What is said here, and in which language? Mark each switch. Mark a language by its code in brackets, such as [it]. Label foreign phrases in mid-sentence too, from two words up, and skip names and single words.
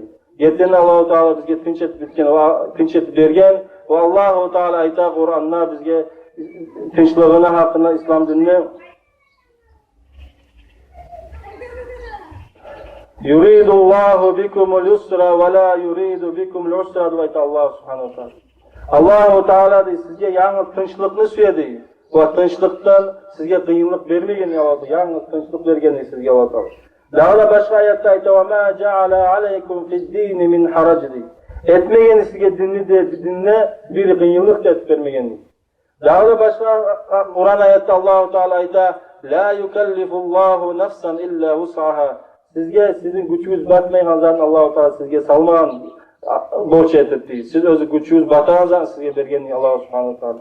[crh] Yetten [ar] الله تعالى [crh] bizge tinç etip bergen ve [ar] الله تعالى [crh] ayta Kur'an'da bizge tinçlığına hakkında İslam dinini [ar] يريد الله بكم اليسر ولا يريد بكم العسر [crh] diye [ar] الله سبحانه وتعالى. الله تعالى [crh] da sizge yalnız tinçlikni süyedi. Bu tinçlikten sizge kıyınlık vermegen yalnız yalnız tinçlik bergen sizge Allah. Daha başka ayette ayta [ar] وما جعل عليكم في الدين من حرج. [crh] Etmegen sizge dinne bir kıyınlık da vermegen. Daha başka Kur'an ayette [ar] الله تعالى [crh] ayta [ar] لا يكلف الله نفسا إلا وسعها. [crh] Sizin gücünüz batmayan zaten [ar] الله تعالى [crh] sizge salmagan borç etipti. Siz özü gücünüz batan zaten sizge bergen [ar] الله سبحانه وتعالى.